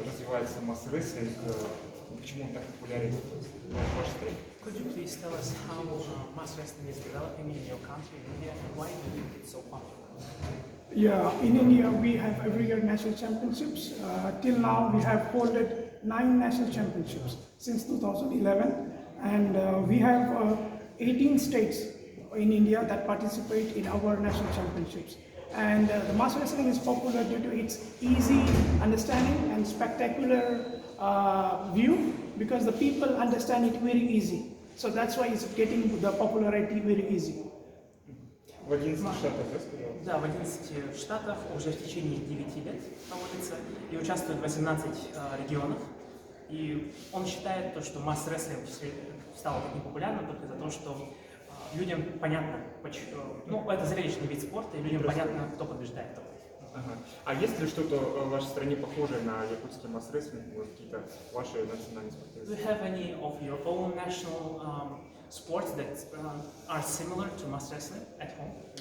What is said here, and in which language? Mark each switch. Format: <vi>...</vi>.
<ru>развивается мас-рестлинг, почему он так популярен в вашей стране?</ru> <en>Could you please tell us how mass wrestling is developing in your country, India, and why do you think it's so popular? Yeah, in India we have every year national championships. Till now we have holded 9 national championships since 2011, and we have 18 states in India that participate in our national championships. And the mass wrestling is popular due to its easy understanding and spectacular view, because the people understand it very easy. So that's why it's getting the popularity very easy.</en> <ru>В 11 штатах, да, сказал? Да, в 11 штатах уже в течение 9 лет проводится и участвует 18 регионов. И он считает, то, что масс-рестлинг стал таким популярным только из-за того, что людям понятно, ну, это зрелищный вид спорта, и людям понятно, кто побеждает. Ага. А есть ли что-то в вашей стране похожее на якутский масс-рестлинг, может, какие-то ваши национальные спортивные?</ru> <en>Do you have any of your own national sports that are similar to mass wrestling at home?</en>